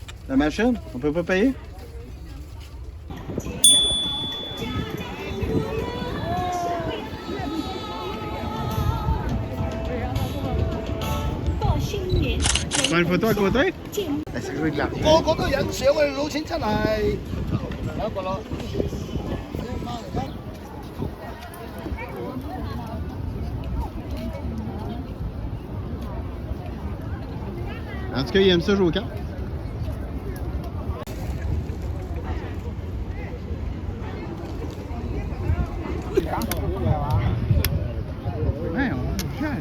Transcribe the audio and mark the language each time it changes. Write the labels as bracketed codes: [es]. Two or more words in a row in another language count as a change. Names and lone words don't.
[fr] La machine? On peut pas payer? Prends une photo à côté? C'est joué de l'argent. [yue] 我嗰個人上去攞錢真係。 [fr] En tout cas, il aime ça jouer aux cartes. Ouais, on gère.